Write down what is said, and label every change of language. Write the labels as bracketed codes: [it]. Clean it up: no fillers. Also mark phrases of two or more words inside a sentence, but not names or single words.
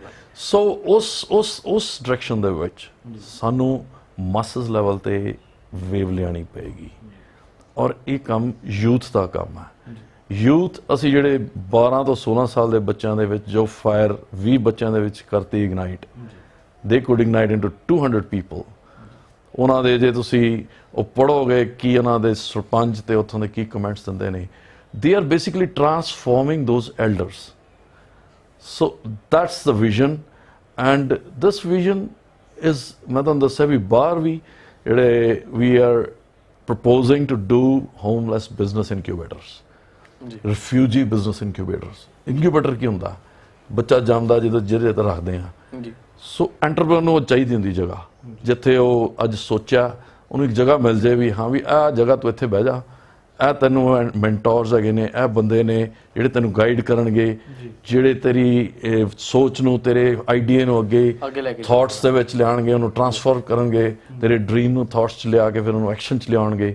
[pa] ਸੋ ਉਸ ਡਾਇਰੈਕਸ਼ਨ ਦੇ ਵਿੱਚ ਸਾਨੂੰ [en] masses level [pa] ਤੇ ਵੇਵ ਲਿਆਣੀ ਪਏਗੀ, ਔਰ ਇਹ ਕੰਮ ਯੂਥ ਦਾ ਕੰਮ ਹੈ। ਯੂਥ ਅਸੀਂ ਜਿਹੜੇ 12 ਤੋਂ 16 ਸਾਲ ਦੇ ਬੱਚਿਆਂ ਦੇ ਵਿੱਚ ਜੋ ਫਾਇਰ 20 ਬੱਚਿਆਂ ਦੇ ਵਿੱਚ ਕਰਤੀ ਇਗਨਾਈਟ, [en] they could ignite into 200 people. [pa] ਉਹਨਾਂ ਦੇ ਜੇ ਤੁਸੀਂ ਉਹ ਪੜ੍ਹੋਗੇ ਕੀ ਉਹਨਾਂ ਦੇ ਸਰਪੰਚ ਤੇ ਉੱਥੋਂ ਦੇ ਕੀ ਕਮੈਂਟਸ ਦਿੰਦੇ ਨੇ, [en] they are basically transforming those elders. So that's the vision, and this vision is, [pa] ਮੈਂ ਤੁਹਾਨੂੰ ਦੱਸਿਆ ਵੀ ਬਾਹਰ ਵੀ ਜਿਹੜੇ [en] we are proposing to do homeless business incubators, refugee business incubators. [pa] incubator ਕੀ ਹੁੰਦਾ? ਬੱਚਾ ਜੰਮਦਾ ਜਦੋਂ ਜਿਹਦੇ ਤੇ ਰੱਖਦੇ ਆ। ਸੋ ਐਂਟਰਪ੍ਰੈਨਰ ਨੂੰ ਚਾਹੀਦੀ ਹੁੰਦੀ ਜਗ੍ਹਾ ਜਿੱਥੇ ਉਹ ਅੱਜ ਸੋਚਿਆ ਉਹਨੂੰ ਇੱਕ ਜਗ੍ਹਾ ਮਿਲ ਜਾਏ ਵੀ ਹਾਂ ਵੀ ਆਹ ਜਗ੍ਹਾ ਤੂੰ ਇੱਥੇ ਬਹਿ ਜਾ, ਇਹ ਤੈਨੂੰ ਮੈਂਟੋਰਸ ਹੈਗੇ ਨੇ, ਇਹ ਬੰਦੇ ਨੇ ਜਿਹੜੇ ਤੈਨੂੰ ਗਾਈਡ ਕਰਨਗੇ, ਜਿਹੜੇ ਤੇਰੀ ਸੋਚ ਨੂੰ, ਤੇਰੇ ਆਈਡੀਆ ਨੂੰ ਅੱਗੇ ਥਾਟਸ ਦੇ ਵਿੱਚ ਲਿਆਉਣਗੇ, ਉਹਨੂੰ ਟਰਾਂਸਫਰ ਕਰਨਗੇ, ਤੇਰੇ ਡ੍ਰੀਮ ਨੂੰ ਥਾਟਸ 'ਚ ਲਿਆ ਕੇ ਫਿਰ ਉਹਨੂੰ ਐਕਸ਼ਨ 'ਚ ਲਿਆਉਣਗੇ।